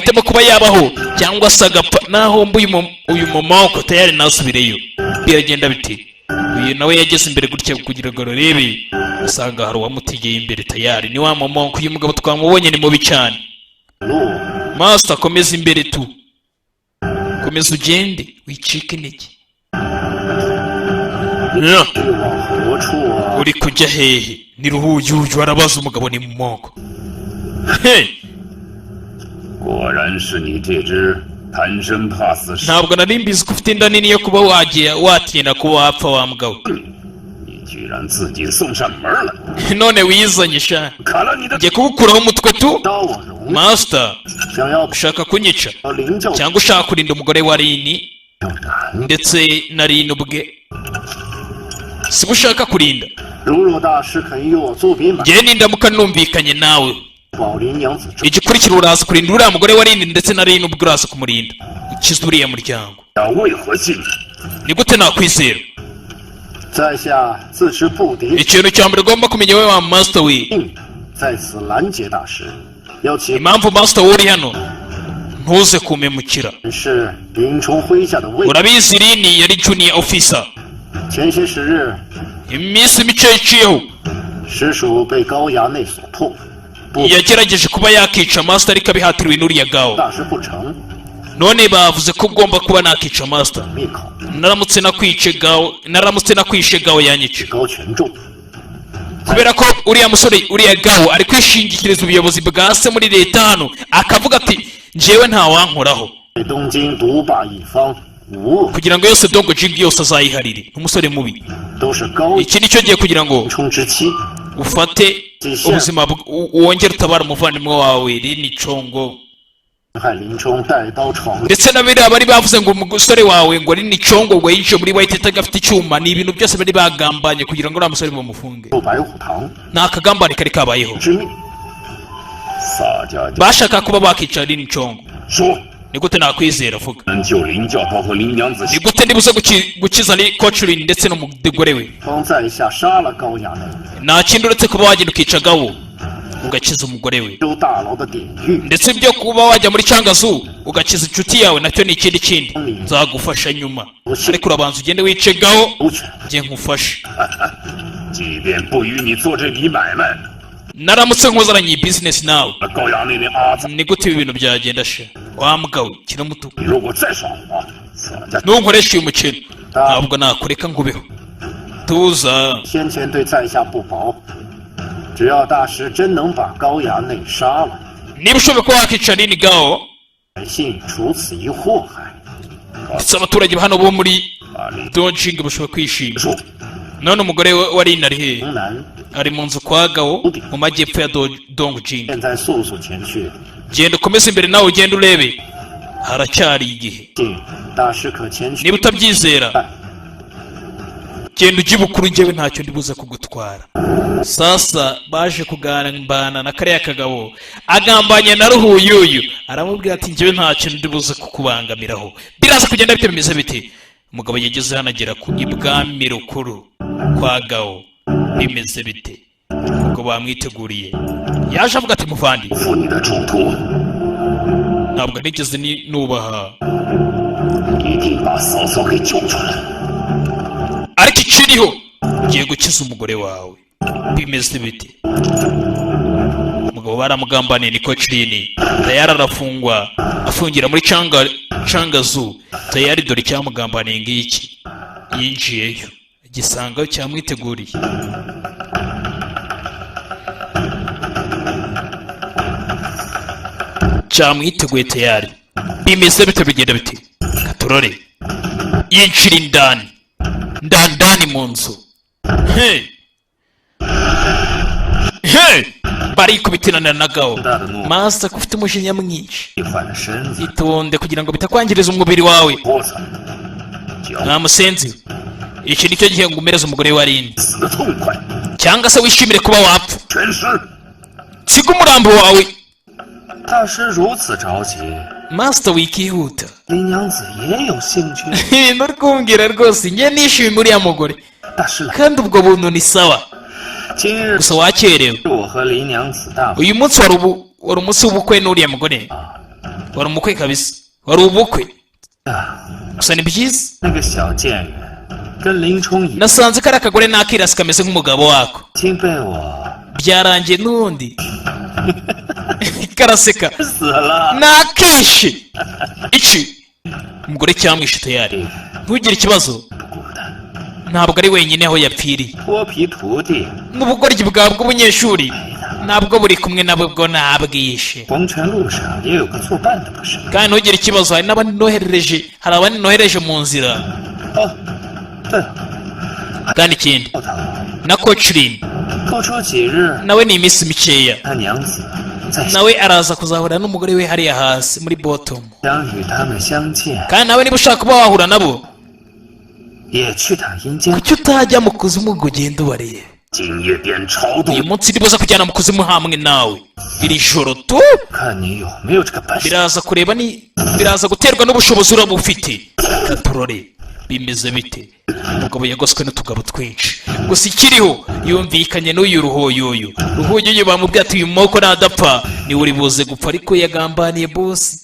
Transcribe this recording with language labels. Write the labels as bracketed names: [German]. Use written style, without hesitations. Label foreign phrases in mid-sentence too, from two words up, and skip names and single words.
[Kinyarwanda] ahitemo kuba yabaho cyangwa se agapfa naho mbu uyu mumonko tayari nasubireyo biragenda biti uyu nawe yageze imbere gutya kugira ngo arebe usanga hari uwamutegeye imbere tayari ni wa mumonko uyu mugabo twamubonye ni mubi cyane master komeza imbere tu komeza ugende wicike intege uri kujya hehe ni ruhuyuyu arabaza umugabo ni mumonko [Chinese] 果然是你这只贪生怕死蛇！ [Kinyarwanda] ntabwo nari mbizi ko ufite inda nini yo kuba watinda kuba wapfa wa mugabo [Chinese] 你居然自己送上门来， [Kinyarwanda] none wizanye sha [Chinese] 砍了你的！ [Kinyarwanda] ngiye kugukuraho umutwe tu [Chinese] 刀我容， [Kinyarwanda] master [Chinese] 想要 [Kinyarwanda] ushaka kunyica [Chinese] 把林教 [Kinyarwanda] cyangwa ushaka kurinda umugore wa rini [Chinese] 要难。 [Kinyarwanda] ndetse na rini ubwe si bo ushaka kurinda [Chinese] 如若大师肯与我作比买， [Kinyarwanda] ngewe nindamuka numvikanye nawe [Chinese] 保林娘子之 [Kinyarwanda] igikurikira uraza kurinda uriya mugore wa rini ndetse na rini ubwe uraza kumurinda ukize uriya muryango [Chinese] 要为何信任？ [Kinyarwanda] ni gute nakwizera [Chinese] 在下自持不敌， [Kinyarwanda] ikintu cya mbere ugomba kumenya wowe wa master we [Chinese] 定在此拦截大师，要其 [Kinyarwanda] impamvu master we uri hano ntuze kumemukira [Chinese] 是林冲麾下的卫， [Kinyarwanda] urabizi rini yari [English] junior officer [Chinese] 前些时日 [Kinyarwanda] iminsi mike iciyeho [Chinese] 实属被高衙内所迫，不 [Kinyarwanda] yagerageje kuba yakica master ariko abihatiriwe n'uriya gawo [Chinese] 大师不成， [Kinyarwanda] none bavuze ko ugomba kuba nakica master [Chinese] 灭口， [Kinyarwanda] naramutse nakwishe gawo yanyica [Chinese] 高权重， [Kinyarwanda] kubera ko uriya musore uriya gawo ari kwishingikiriza ubuyobozi bwa se muri leta hano akavuga ati njyewe ntawankoraho [Chinese] 在东京独霸一方，无恶， [Kinyarwanda] kugira ngo yose dongo jingi yose azayiharire umusore mubi [Chinese] 都是高 [Kinyarwanda] iki nicyo gihe kugira ngo [Chinese] 冲之妻， [Kinyarwanda] ufate ubuzima wongere utabara umuvandimwe wawe rini congo [Chinese] 害林冲带刀闯入， [Kinyarwanda] ndetse na biriya bari bavuze ngo umusore wawe ngo rini congo ngo yinjiye muri white tag afite icyuma ni ibintu byose bari bagambanye kugira ngo uriya musore bamufunge [Chinese] 入白虎堂 [Kinyarwanda] ni akagambane kari kabayeho [Chinese] 之命，撒家教 [Kinyarwanda] bashaka kuba bakica rini congo [Chinese] 说， [Kinyarwanda] ni gute nakwizera vuga [Chinese] 能救林教头和林娘子 [Kinyarwanda] ni gute ndibuze gukiza ni coach rini ndetse n'umugore we [Chinese] 方在下杀了高衙内， [Kinyarwanda] nta kindi uretse kuba wagenda ukica gawo ugakiza umugore we [Chinese] 州大牢的典狱， [Kinyarwanda] ndetse ibyo kuba wajya muri cangazu ugakiza inshuti yawe nacyo ni ikindi kindi nzagufasha nyuma ariko urabanza ugende wice gawo [Chinese] 周全， [Kinyarwanda] njye nkufashe [Chinese] 即便不与你做这笔买卖， [Kinyarwanda] naramutse nkuzaranye iyi business nawe [Chinese] 那高衙内那阿子， [Kinyarwanda] ni gute ibi bintu byagenda she wa mbwa we kiramutuku [Chinese] 你如果再耍滑，撒家 [Kinyarwanda] ntunkoreshe uyu mukino ntabwo nakureka ngo ubeho tuza [Chinese] 先前对在下不薄，只要大师真能把高衙内杀了， [Kinyarwanda] niba ushobora kuba wakica nini gao [Chinese] 百姓除此一祸害。 [Kinyarwanda] ndetse abaturage ba hano bo muri donjing bashobora kwishima none umugore wa Lin ari he [Chinese] 城南 [Kinyarwanda] ari mu nzu kwa gao mu majyepfo ya dongjing [Chinese] 现在速速前去， [Kinyarwanda] genda ukomeze imbere nawe ugenda urebe haracyari igihe [Chinese] 信大师可前去。 [Kinyarwanda] niba utabyizera genda ujye bukuru njyewe ntacyo ndibuze kugutwara sasa baje kugambana na kariya kagabo agambanye na ruhuyuyu aramubwira ati njyewe ntacyo ndibuze kukubangamiraho biraza kugenda bite bimeze bite umugabo yageze hano agera ku ibwami rukuru kwa gao bimeze bite kuko bamwiteguriye yaje avuga ati muvandi [Chinese] 负你的嘱托， [Kinyarwanda] ntabwo nigeze nubaha [Chinese] 一定把嫂嫂给救出来。 [Kinyarwanda] ariko ikiriho ugiye gukiza umugore wawe bimeze bite umugabo baramugambaniye niko Chirini tayari arafungwa afungira muri cangazu tayari dore icyamugambaniye ngiki yinjiyeyo igisangaho cyamwiteguriye cyamwiteguye tayari bimeze bite bigenda bite katurore yinjira indani ndani mu nzu hey barikubitirana na gao master kufite umujinya mwinshi [Chinese] 你换了身子， [Kinyarwanda] itonde kugira ngo bitakwangiriza umubiri wawe [Chinese] 脖子， [Kinyarwanda] nta musenzi iki nicyo gihe ngo umereze umugore wa Lin [Chinese] 死得痛快， [Kinyarwanda] cyangwa se wishimire kuba wapfa [Chinese] 全尸。 [Kinyarwanda] siga umurambo wawe [Chinese] 大师如此着急， [Kinyarwanda] master wikihuta [Chinese] 林娘子也有兴趣。 [Kinyarwanda] nturi kumbwira rwose njye nishimiye uriya mugore [Chinese] 大师来， [Kinyarwanda] kandi ubwo buntu ni sawa [Chinese] 今日 [Kinyarwanda] gusa wakerewe [Chinese] 是我和林娘子大婚。 [Kinyarwanda] uyu munsi wari umunsi w'ubukwe n'uriya mugore wari umukwe kabisa wari ubukwe [Chinese] 啊， [Kinyarwanda] gusa ni byiza [Chinese] 那个小贱人跟林冲已 [Kinyarwanda] nasanze kariya kagore n'akirasi kameze nk'umugabo wako [Chinese] 经被我 [Kinyarwanda] byarangiye n'undi karaseka [Chinese] 死了。 [Kinyarwanda] nakishe iki umugore cyamwishe tayari ntugire ikibazo [Chinese] 不孤单， [Kinyarwanda] ntabwo ari wenyine aho yapfiriye [Chinese] 脱皮徒弟， [Kinyarwanda] n'ubugoryi bwawe bw'ubunyeshuri ntabwo buri kumwe nabo bwo nabwishe [Chinese] 黄泉路上也有个作伴的，不是吗？ [Kinyarwanda] kandi ntugire ikibazo hari n'abandi noherereje hari abandi nohereje mu nzira [Chinese] 哦，对了， [Kinyarwanda] kandi ikindi [Chinese] 后头 [Kinyarwanda] na Coachrin [Chinese] 不出几日， [Kinyarwanda] nawe ni iminsi mikeya [Chinese] 他娘子在 [Kinyarwanda] nawe araza kuzahura n'umugore we hariya hasi muri bottom [Chinese] 想与他们相见， [Kinyarwanda] kandi nawe niba ushaka kuba wahura nabo [Chinese] 也去趟阴间。 [Kinyarwanda] kuki utajya mu kuzimu ngo ugende ubarebe [Chinese] 今夜点超度 [Kinyarwanda] uyu，munsi nibuza kujyana mu kuzimu hamwe nawe iri joro tu [Chinese] 看你有没有这个本事。 [Kinyarwanda] biraza guterwa n'ubushobozi uraba ufite katurore bimeze bite umugabo yagoswe n'utugabo twinshi gusa ikiriho yumvikanye n'uyu ruhoyoyo bamubwiye ati uyu moko nadapfa niwe uri buze gupfa ariko yagambaniye bosi